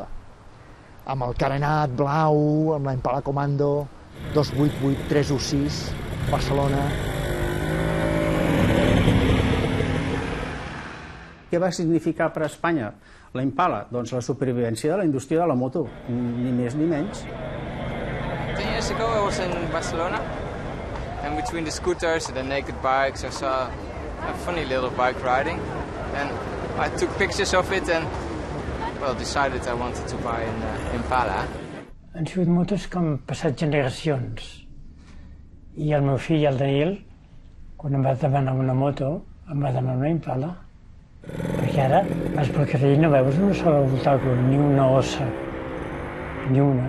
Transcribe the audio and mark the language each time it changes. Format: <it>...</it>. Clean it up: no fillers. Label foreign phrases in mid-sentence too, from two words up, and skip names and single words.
<ca>Amb el carenat blau, amb la Impala Comando, 288, 316, Barcelona. Què va significar per a Espanya la Impala? Doncs la supervivència de la indústria de la moto, ni més ni menys.</ca> <en>10 years ago I was in Barcelona. And between the scooters and the naked bikes, I saw a funny little bike riding. And I took pictures of it and, well, decided I wanted to buy an Impala.</en> <ca>Han sigut motos que han passat generacions. I el meu fill, el Daniel, quan em va demanar una moto, em va demanar una Impala. Perquè ara vas pel carrer i no veus una sola obstacle, ni una ossa, ni una.</ca>